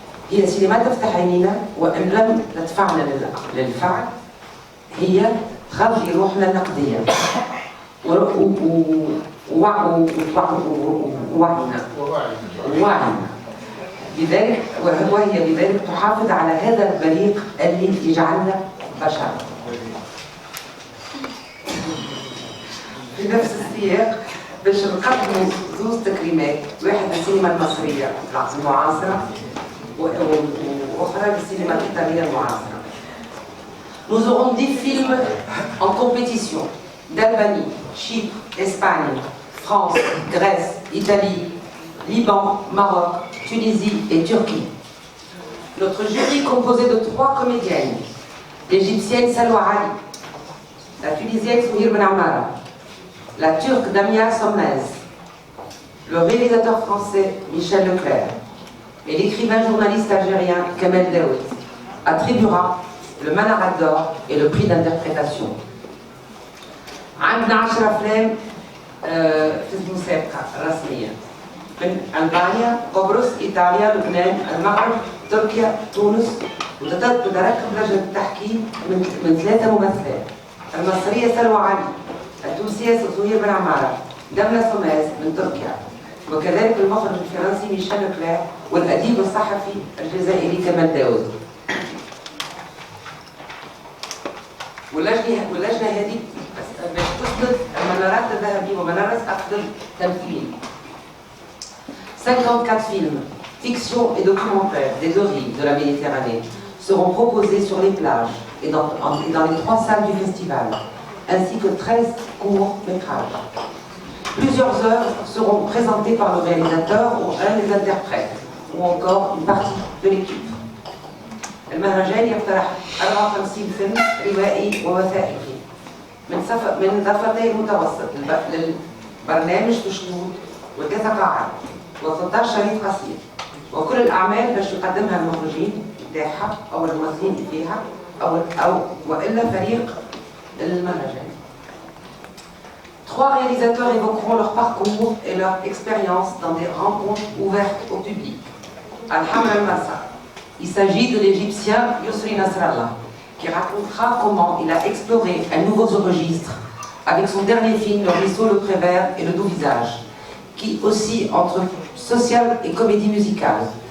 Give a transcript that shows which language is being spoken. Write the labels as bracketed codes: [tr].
[ar] هي سينما تفتح عينينا، وإن لم تدفعنا للفعل هي تغذي روحنا النقدية ووعينا بذلك، وهي بذلك تحافظ على هذا البريق اللي يجعلنا بشر. في نفس السياق باش نقدموا زوز تكريمات، واحد للسينما المصرية المعاصرة وأخرى للسينما الإيطالية المعاصرة. [fr] Nous aurons 10 films en compétition d'Albanie, Chypre, Espagne, France, Grèce, Italie, Liban, Maroc, Tunisie et Turquie. Notre jury composé de 3 comédiennes, l'égyptienne Salwa Ali, la tunisienne Souhir Ben Amara, la turque Damia Sommez, le réalisateur français Michel Leclerc et l'écrivain journaliste algérien Kamel Daoud attribuera le Manarat d'or et le prix d'interprétation. [ar] عندنا 10 أفلام في المسابقة الرسمية من ألبانيا، قبرص، إيطاليا، لبنان، المغرب، تركيا، تونس، وتتركب لجنة التحكيم من 3 ممثلات: المصرية سلوى علي، التونسية سهير بن عمارة، دملة سوماز من تركيا، وكذلك المخرج الفرنسي ميشيل لوكلير والأديب الصحفي الجزائري كمال داوود. واللجنة هذه باش تصدر المنارات الذهبية ومنارات أفضل تمثيل. [fr] 54 films, fiction et documentaires des 2 rives de la Méditerranée seront proposés sur les plages et dans les 3 salles du festival, ainsi que 13 courts-métrages. Plusieurs œuvres seront présentées par le réalisateur ou un des interprètes, ou encore une partie de l'équipe. [ar] المهرجان يقترح 54 فيلم روائي ووثائقي من ضفتي المتوسط للبرنامج تشنود و3 قاعات و13 شريط قصير، وكل الأعمال باش يقدمها المخرجين بتاعها أو الممثلين فيها أو وإلا فريق المهرجان. [fr] 3 réalisateurs évoqueront leur parcours et leur expérience dans des rencontres ouvertes au public. Alhamra al-Massa. Il s'agit de l'Égyptien Yousri Nasrallah, qui racontera comment il a exploré un nouveau registre avec son dernier film Le Ruisseau, le Prévert et le Doux Visage, qui oscille entre social et comédie musicale.